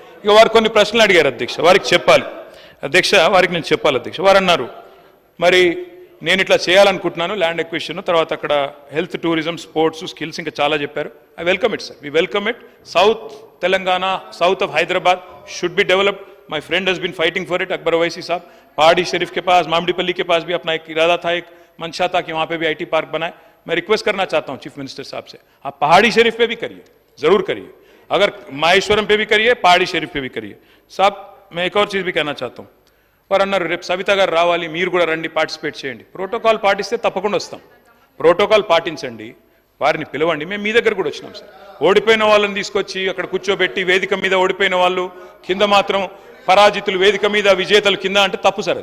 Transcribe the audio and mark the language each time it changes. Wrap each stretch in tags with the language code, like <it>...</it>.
<te>ఇక వారు కొన్ని ప్రశ్నలు అడిగారు అధ్యక్ష, వారికి చెప్పాలి నేను చెప్పాలి అధ్యక్ష. వారు అన్నారు, మరి నేను ఇట్లా చేయాలనుకుంటున్నాను, ల్యాండ్ ఎక్విజిషన్, తర్వాత అక్కడ హెల్త్, టూరిజం, స్పోర్ట్స్, స్కిల్స్, ఇంకా చాలా చెప్పారు.</te> <en>I welcome it sir, we welcome it. South Telangana, south of</en> <hi>Hyderabad</hi> <en>Should be developed. My friend has been fighting for it.</en> <hi>Akbar Owaisi साहब, पहाड़ी शरीफ के पास, मामडीपल्ली के पास भी अपना एक इरादा था, एक मंशा था कि वहाँ पे भी IT पार्क बनाए. मैं रिक्वेस्ट करना चाहता हूँ चीफ मिनिस्टर साहब से, आप पहाड़ी शरीफ पे भी करिए, जरूर करिए. अगर माहेश्वरम पे भी करिए, पहाड़ी शरीफ पे भी करिए. साहब, मैं एक और चीज़ भी कहना चाहता हूँ.</hi> <te>వారు అన్నారు, రేపు సవిత గారు రావాలి, మీరు కూడా రండి, పార్టిసిపేట్ చేయండి. ప్రోటోకాల్ పాటిస్తే తప్పకుండా వస్తాం. ప్రోటోకాల్ పాటించండి, వారిని పిలవండి. మేము మీ దగ్గర కూడా వచ్చినాం సార్. ఓడిపోయిన వాళ్ళని తీసుకొచ్చి అక్కడ కూర్చోబెట్టి, వేదిక మీద ఓడిపోయిన వాళ్ళు, కింద మాత్రం పరాజితులు, వేదిక మీద విజేతలు కింద అంటే తప్పు సార్.</te>